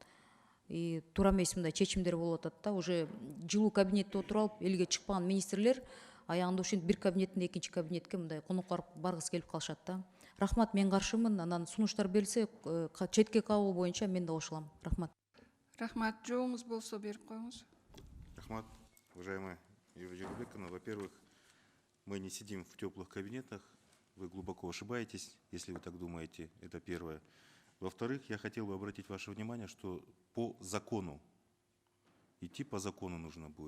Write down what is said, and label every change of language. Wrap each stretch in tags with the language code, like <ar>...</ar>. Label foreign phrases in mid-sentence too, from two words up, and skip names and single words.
<ky>Туура эмес мындай чечимдер болуп атат да, уже жылуу кабинетте отуруп алып, элге чыкпаган министрлер аягында ушинтип бир кабинеттен экинчи кабинетке мындай конокко баргысы келип калышат да. Рахмат, мен каршымын. Анан сунуштар берилсе, четке кабыл боюнча мен да кошулам. Рахмат. Рахмат, жооңуз болсо берип коюңуз. Рахмат,</ky> <ru>уважаемая Юлия Журбековна. Во-первых, мы не сидим в теплых кабинетах. Вы глубоко ошибаетесь, если вы так думаете. Это первое. Во-вторых, я хотел бы обратить ваше внимание, что по закону, идти по закону нужно будет.</ru>